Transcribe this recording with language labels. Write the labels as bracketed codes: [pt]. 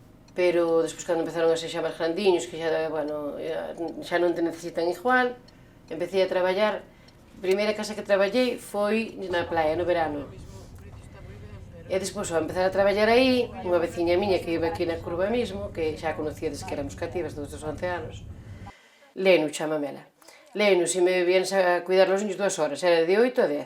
[gl] Pero despois cando empezaron a ser xa máis grandiños, que xa, bueno, xa non te necesitan igual, empecé a traballar. A primeira casa que traballei foi na playa, no verano. E despois, ao empezar a traballar aí, unha veciña miña que iba aquí na curva mesmo, que xa conocíades que éramos cativas dos 11 anos, Lenu, chámamela. [es] Lenu, se me vienes a cuidar los niños 2 horas, era de 8 a 10.